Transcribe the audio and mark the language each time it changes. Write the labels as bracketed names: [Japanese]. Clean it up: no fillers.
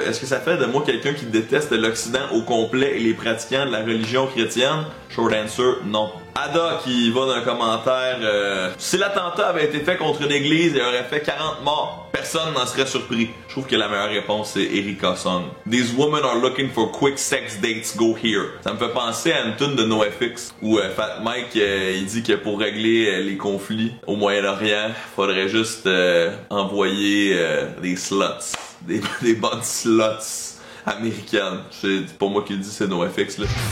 [French] Est-ce que ça fait de moi quelqu'un qui déteste l'Occident au complet et les pratiquants de la religion chrétienne? [English] Short answer, [French] non. Ada qui va d'un commentaire si l'attentat avait été fait contre une église et aurait fait 40 morts, personne n'en serait surpris. Je trouve que la meilleure réponse c'est Erika Song. [English] These women are looking for quick sex dates, go here. [French] Ça me fait penser à une tune de NoFX où Fat Mike il dit que pour régler les conflits au Moyen-Orient, faudrait juste envoyer des sluts, des bonnes sluts américaine. C'est pas moi qui le dis, c'est NoFX là.